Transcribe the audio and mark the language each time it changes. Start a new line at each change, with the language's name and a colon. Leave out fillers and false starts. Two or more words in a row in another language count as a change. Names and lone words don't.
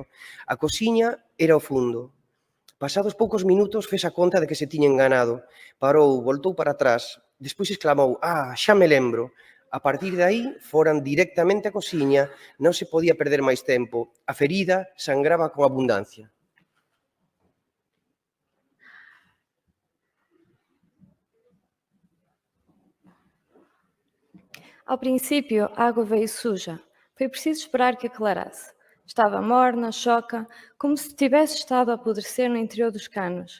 Galician: A cociña era ao fundo. Pasados poucos minutos fez a conta de que se tiña enganado. Parou, voltou para atrás. Despois exclamou, xa me lembro. A partir de aí, foran directamente á cociña. Non se podía perder máis tempo. A ferida sangraba con abundancia.
Portuguese: Ao princípio, a água veio suja. Foi preciso esperar que aclarasse. Estava morna, choca, como se tivesse estado a apodrecer no interior dos canos.